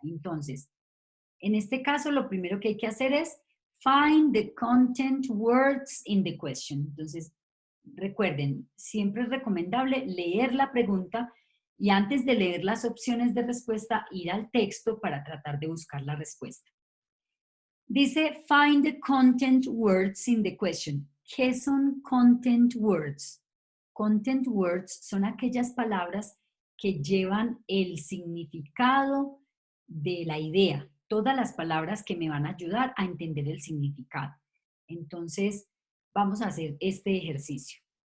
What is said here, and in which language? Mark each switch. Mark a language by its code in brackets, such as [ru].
[es] Entonces, en este caso, lo primero que hay que hacer es [en] find the content words in the question. [es] Entonces, recuerden, siempre es recomendable leer la pregunta y antes de leer las opciones de respuesta, ir al texto para tratar de buscar la respuesta. [en] Dice, find the content words in the question. [es] ¿Qué son content words? Content words son aquellas palabras que llevan el significado de la idea. todas las palabras que me van a ayudar a entender el significado. Entonces, vamos a hacer este ejercicio.